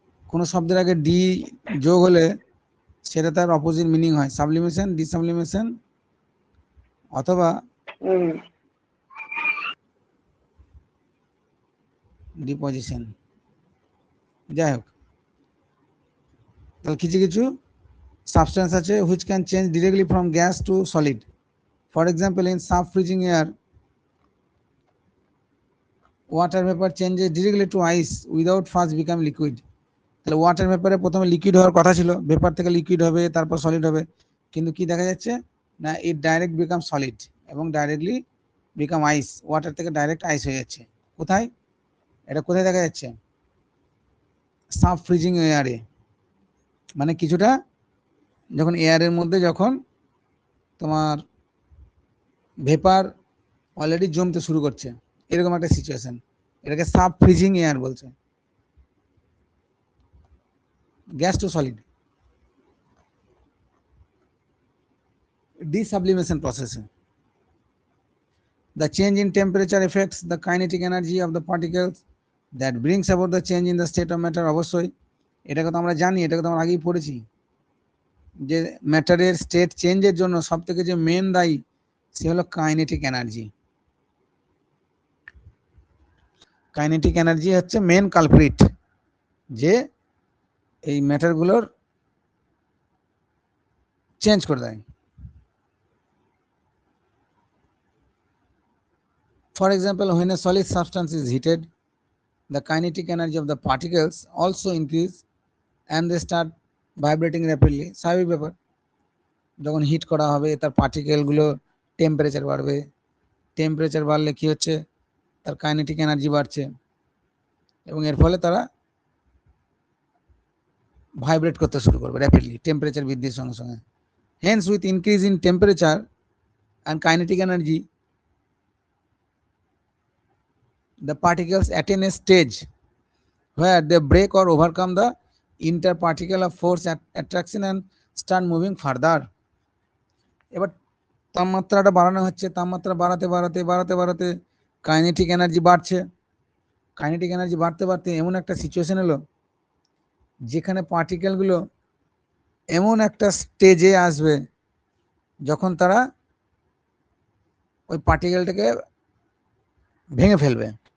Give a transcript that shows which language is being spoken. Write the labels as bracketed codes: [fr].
[bn] কোনো শব্দের আগে ডি যোগ হলে সেটা তার অপোজিট মিনিং হয়, সাবলিমেশন, ডিসাবলিমেশন অথবা ডিপোজিশন। যাই হোক, তাহলে কিছু কিছু সাবস্টেন্স আছে [en] which can change directly from gas to solid. For example, in sub freezing air, water vapor changes directly to ice without first become liquid. [bn] তাহলে ওয়াটার ভেপারে প্রথমে লিকুইড হওয়ার কথা ছিল, ভেপার থেকে লিকুইড হবে তারপর সলিড হবে, কিন্তু কি দেখা যাচ্ছে না [en] it direct become solid [bn] এবং ডাইরেক্টলি বিকাম আইস, ওয়াটার থেকে ডাইরেক্ট আইস হয়ে যাচ্ছে। কোথায় এটা কোথায় দেখা যাচ্ছে? সাব ফ্রিজিং এয়ারে, মানে কিছুটা যখন এয়ারের মধ্যে যখন তোমার ভেপার অলরেডি জমতে শুরু করছে, এরকম একটা সিচুয়েশন, এটাকে সাব ফ্রিজিং এয়ার বলছে। Gas two solid, [en] desublimation process. The change in temperature affects the kinetic energy of the particles that brings about the change in the state of matter. [bn] অবশ্যই এটাকে তো আমরা জানি, এটাকে তো আমরা আগেই পড়েছি যে ম্যাটারের স্টেট চেঞ্জের জন্য সব থেকে যে মেন দায়ী সে হলো কাইনেটিক এনার্জি। কাইনেটিক এনার্জি হচ্ছে মেন কালপ্রিট, যে এই ম্যাটারগুলোর চেঞ্জ করে দেয়। [en] For example, when a solid substance is heated, the kinetic energy of the particles also increase and they start vibrating rapidly. [bn] স্বাভাবিক ব্যাপার, যখন হিট করা হবে তার পার্টিকেলগুলো টেম্পারেচার বাড়বে, টেম্পারেচার বাড়লে কি হচ্ছে, তার কাইনেটিক এনার্জি বাড়ছে এবং এর ফলে তারা ভাইব্রেট করতে শুরু করবে র্যাপিডলি টেম্পারেচার বৃদ্ধির সঙ্গে সঙ্গে। [en] Hence with increase in temperature and kinetic energy, the particles attain a stage where they break or overcome the interparticular force attraction and start moving further. [bn] এবার তাপমাত্রাটা বাড়ানো হচ্ছে, তাপমাত্রা বাড়াতে বাড়াতে বাড়াতে বাড়াতে কাইনেটিক এনার্জি বাড়ছে, কাইনেটিক এনার্জি বাড়তে বাড়তে এমন একটা সিচুয়েশন এলো যেখানে পার্টিকেলগুলো এমন একটা স্টেজে আসবে যখন তারা ওই পার্টিকেলটাকে ভেঙে ফেলবে।